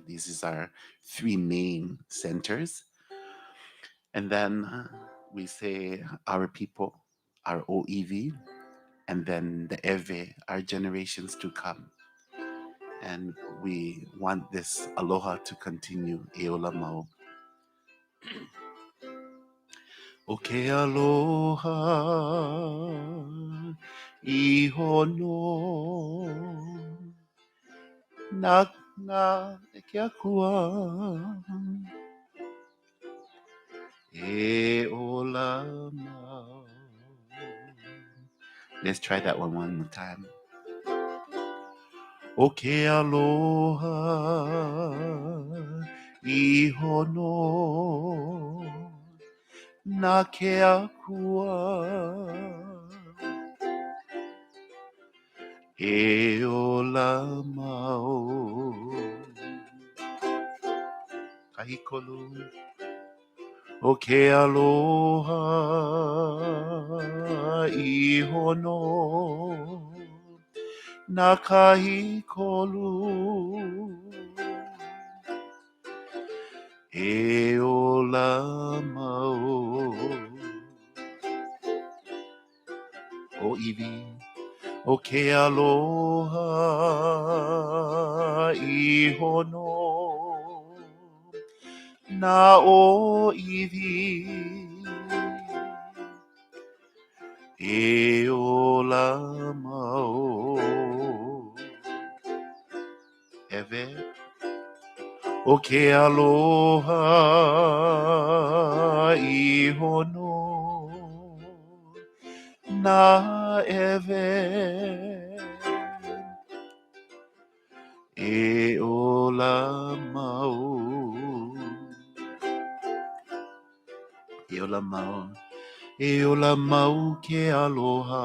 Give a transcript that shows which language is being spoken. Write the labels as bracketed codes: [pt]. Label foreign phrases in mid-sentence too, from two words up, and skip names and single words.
[en] These is our 3 main centers. And then we say our people, our OEV, and then the Eve, our generations to come. And we want this aloha to continue. [haw] Eola mau. O aloha iho no na e ke akua e ola mau. [en] Let's try that one more time. [haw] O aloha iho no na ke akua e ola mau. Kahikolu. O aloha iho no na kahikolu e ola mau. O iwi. O aloha iho no na o iwi e ola mau. Eve. O aloha iho no na eve e ola mau. E ola mau. E ola mau ke aloha.